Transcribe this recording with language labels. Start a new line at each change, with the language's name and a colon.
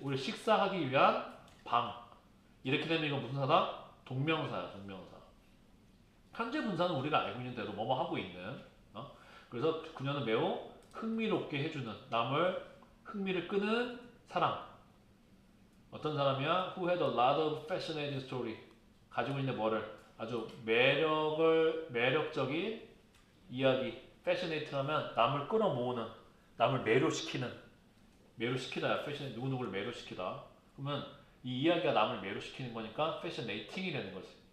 Korean: 우리 식사하기 위한 방 이렇게 되면 이건 무슨 사다? 동명사야. 동명사. 현재 분사는 우리가 알고 있는 대로 뭐뭐 하고 있는. 그래서 그녀는 매우 흥미롭게 해주는 남을 흥미를 끄는 사람. 어떤 사람이야?
English: Who had a lot of fascinating story.
Korean: 가지고 있는 뭐를 아주 매력적인 이야기. fascinate 하면 남을 끌어모으는, 남을 매료시키다야. fascinate 누구누구를 매료시키다. 그러면 이 이야기가 남을 매료시키는 거니까 fascinating이 되는 거지.